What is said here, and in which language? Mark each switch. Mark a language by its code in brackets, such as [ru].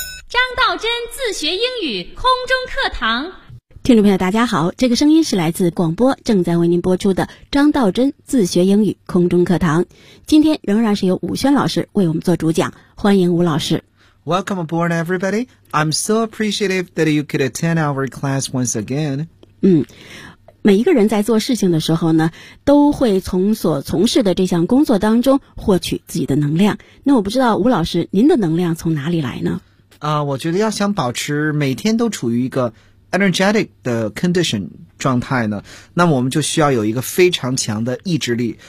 [zh] 张道真自学英语空中课堂。听众朋友大家好，这个声音是来自广播正在为您播出的张道真自学英语空中课堂。今天仍然是由武轩老师为我们做主讲，欢迎武老师。 [en] Welcome aboard, everybody. I'm so appreciative that you could attend our class once again. [zh] 每一个人在做事情的时候呢，都会从所从事的这项工作当中获取自己的能量。那我不知道武老师，您的能量从哪里来呢？我觉得要想保持每天都处于一个energetic 的 condition 状态呢，那么我们就需要有一个非常强的意志力。